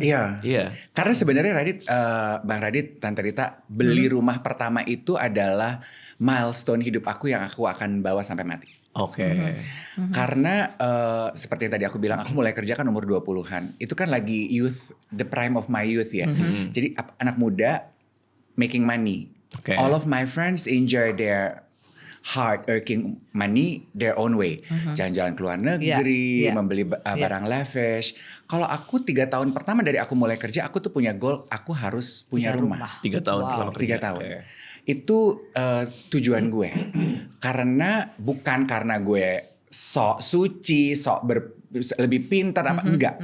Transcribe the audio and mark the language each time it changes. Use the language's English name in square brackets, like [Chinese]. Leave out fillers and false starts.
[Indonesian] Iya. Karena sebenarnya Bang Radit, Tante Rita beli rumah pertama itu adalah milestone hidup aku yang aku akan bawa sampai mati. Karena seperti yang tadi aku bilang, aku mulai kerja kan umur 20-an. Itu kan lagi [English] youth, the prime of my youth ya. [Indonesian] Jadi anak muda [English] making money. All of my friends enjoy their hard earning money their own way. [Indonesian] Jalan-jalan ke luar negeri, membeli barang lavish. Kalau aku 3 tahun pertama dari aku mulai kerja, aku tuh punya goal, aku harus punya rumah. 3 tahun pertama kerja. 3 tahun. Itu tujuan gue. Karena bukan karena gue sok suci, lebih pintar apa enggak.